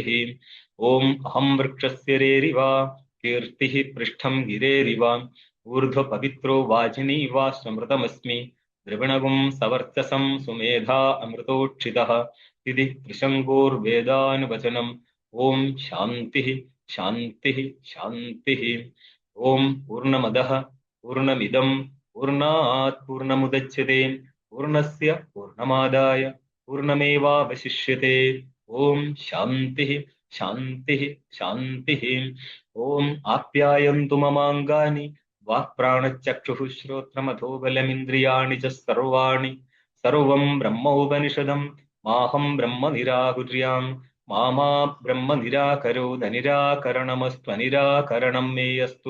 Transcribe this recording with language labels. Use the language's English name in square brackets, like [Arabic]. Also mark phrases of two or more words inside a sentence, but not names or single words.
[Sanskrit] ഓം അഹം വൃക്ഷസ്യ രേരിവ കീർത്തിഃ പൃഷ്ഠം ഗിരേരിവ ഊർധ്വ പവിത്രോ വാജിനീവ സമൃതമസ്മി ദ്രവിണഗും സവർച്ചസം സുമേധാ അമൃതോക്ഷിതഃ. ഇതി ത്രിശങ്കോർവേദാനുവചനം. ഓം ശാന്തി ശാന്തി ശാന്തി. ഓം പൂർണ്ണമദഃ പൂർണ്ണമിദം പൂർണ്ണാത് പൂർണ്ണമുദച്യത്തെ പൂർണ്ണസ്യ പൂർണ്ണമാദായ പൂർണ്ണമേവാവശിഷ്യത്തെ. ഓം ശാന്തി ശാന്തി ശാന്തി. ഓം ആപ്യായന്തു മമാംഗാനി വാക്പ്രാണചക്ഷുഃ ശ്രോത്രമഥോ ബലമിന്ദ്രിയാണി ച സർവാണി. സർവം ബ്രഹ്മോപനിഷദം മാഹം ബ്രഹ്മ നിരാകുര്യാം മാമാ ബ്രഹ്മ നിരാകരോദ നിരാകരണമസ്ത്വനിരാകരണം മേ അസ്തു.